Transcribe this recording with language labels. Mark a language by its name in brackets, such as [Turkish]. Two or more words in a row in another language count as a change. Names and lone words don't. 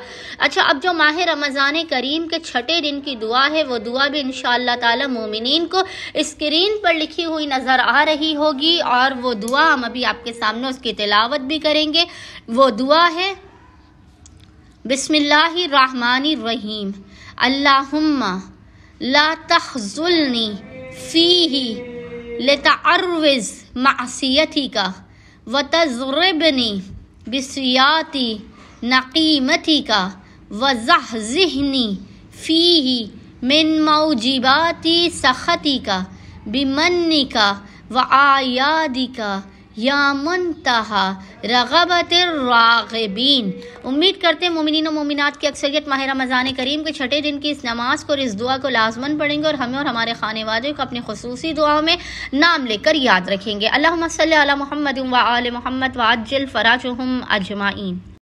[Urdu] اچھا، اب جو ماہ رمضان کریم کے چھٹے دن کی دعا ہے، وہ دعا بھی [Arabic] انشاءاللہ تعالی [Urdu] مومنین کو اسکرین پر لکھی ہوئی نظر آ رہی ہوگی، اور وہ دعا ہم ابھی آپ کے سامنے اس کی تلاوت بھی کریں گے۔ وہ دعا ہے [Arabic] بسم اللہ الرحمن الرحیم، اللہم لا تخذلنی فیہ لتعرض معصیتک وتضربنی بسیاتی نقیمتک وزحزحنی فیہ من موجبات سخطک بمنک وآیادک یا منتہی رغبت الراغبین۔ [Urdu] امید کرتے ہیں مومنین و مومنات کی اکثریت ماہ رمضان کریم کے چھٹے دن کی اس نماز کو اور اس دعا کو لازماً پڑھیں گے، اور ہمیں اور ہمارے خانوادے کو اپنی خصوصی دعاؤں میں نام لے کر یاد رکھیں گے۔ [Arabic] اللہم صلی علی محمد و آل محمد وعجل فرجہم اجمعین۔